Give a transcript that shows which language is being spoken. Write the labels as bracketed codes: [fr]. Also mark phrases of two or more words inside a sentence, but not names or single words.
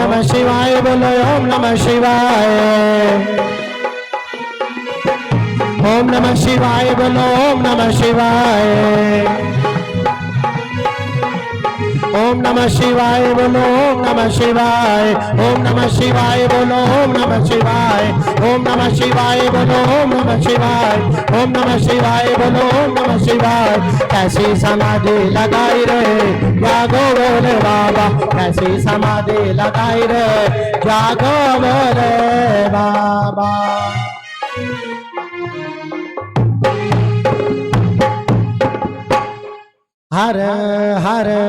[sa] शिवाय, बोलो ओम नमः शिवाय। ओम नमः शिवाय, बोलो ओम नमः शिवाय। ओम नमः शिवाय, बोलो ओम नमः शिवाय। ओम नमः शिवाय, बोलो ओम नमः शिवाय। ओम नमः शिवाय, बोलो ओम नमः शिवाय। ओम नमः शिवाय, बोलो ओम नमः शिवाय। [hi] कैसी समाधि लगाई रे जागो बोले बाबा, कैसी समाधि लगाई रे जागो बोले बाबा। हर हर।